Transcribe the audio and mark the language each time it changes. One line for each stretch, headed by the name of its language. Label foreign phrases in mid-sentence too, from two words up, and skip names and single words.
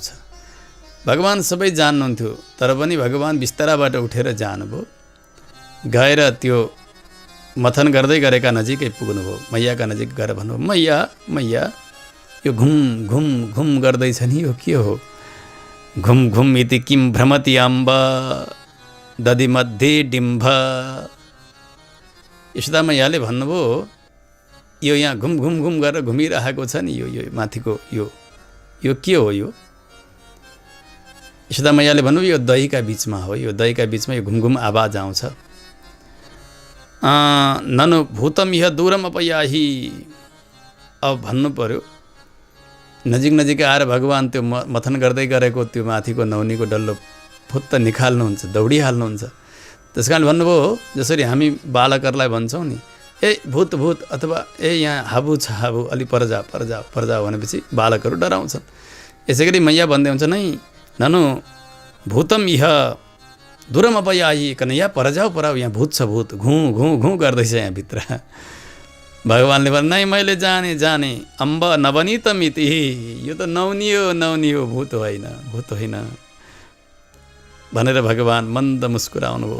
Nepali: भगवान सबै जान्नुहुन्थ्यो, तर पनि भगवान बिस्ताराबाट उठेर जानुभयो। गएर त्यो मथन गर्दै गरेका नजिकै पुग्नुभयो। मैयाका नजिक गएर भन्नुभयो, मैया मैया यो घुम घुम घुम गर्दैछ नि, यो के हो?
Sanskrit: घुम घुम इति किम भ्रमति अम्ब दधि मध्ये डिम्भ।
Nepali: यशोदा मैयाले भन्नुभयो, यो यहाँ घुम घुम घुम गरेर घुमिरहेको छ नि, यो माथिको यो के हो? यो यशोदा मैयाले भन्नुभयो, यो दहीका बिचमा हो, यो दहीका बिचमा यो घुमघुम आवाज आउँछ।
Sanskrit: ननु भूतम इह दूरम अपयाही।
Nepali: अब भन्नु पर्यो, नजिक नजिकै आएर भगवान त्यो मथन गर्दै गरेको त्यो माथिको नौनीको डल्लो फुत्त निकाल्नुहुन्छ, दौडिहाल्नुहुन्छ। त्यस कारण भन्नुभयो, जसरी हामी बालकहरूलाई भन्छौँ नि, ए भूत भूत, अथवा ए यहाँ हाबु छ हाबु, अलि परजा परजा परजा भनेपछि बालकहरू डराउँछन्। यसै गरी मैया भन्दै हुन्छ, नै
Sanskrit: ननु भूतम इह दूरम अपयाही,
Nepali: कन यहाँ परजाऊ पराऊ, यहाँ भूत छ भूत, घुँ घुँ घुँ गर्दैछ यहाँभित्र। भगवानले भन्नु, नै मैले जाने जाने
Sanskrit: अम्ब नवनीत मिति,
Nepali: यो त नौनी हो, भूत होइन भनेर भगवान मन्द मुस्कुराउनु भयो।